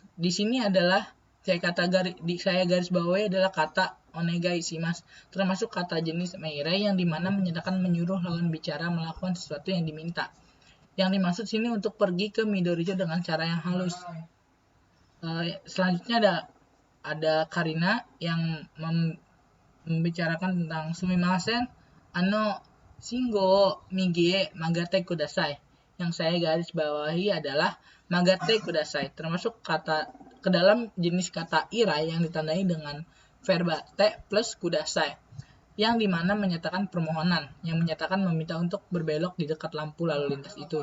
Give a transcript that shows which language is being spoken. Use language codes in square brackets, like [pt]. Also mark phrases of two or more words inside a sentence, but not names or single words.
[id] Di sini adalah saya garis bawahi adalah kata [ja] お願いします, [id] termasuk kata jenis meirei yang dimana menyatakan menyuruh lawan bicara melakukan sesuatu yang diminta. Yang dimaksud sini untuk pergi ke Midoricho dengan cara yang halus. Selanjutnya ada Karina yang membicarakan tentang [ja] すみません、信号右へ曲がってください. [id] Yang saya garis bawahi adalah [ja] 曲がってください, [id] termasuk kata ke dalam jenis kata irai yang ditandai dengan verba te plus kudasai, yang dimana menyatakan permohonan, yang menyatakan meminta untuk berbelok di dekat lampu lalu lintas itu.